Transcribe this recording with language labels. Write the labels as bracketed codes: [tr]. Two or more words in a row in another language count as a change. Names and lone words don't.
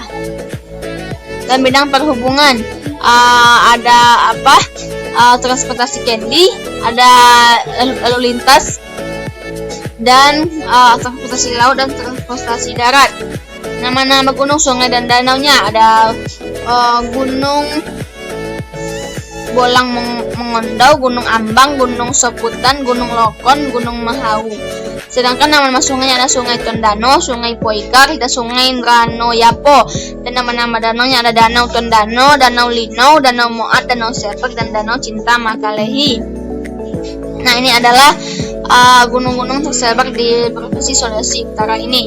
[id] Dalam bidang perhubungan ada transportasi candy, ada lalu lintas, dan transportasi laut dan transportasi darat. Nama-nama gunung, sungai, dan danaunya ada Gunung Bolang Mengondau, Gunung Ambang, Gunung Soputan, Gunung Lokon, Gunung Mahau. Sedangkan nama-nama sungainya ada Sungai Tondano, Sungai Poikar, dan Sungai Rano Yapo. Dan nama-nama danaunya ada Danau Tondano, Danau Linau, Danau Moat, Danau Sepek, dan Danau Cinta Makalehi. Nah, ini adalah gunung-gunung tersebar di Provinsi Sulawesi Utara ini.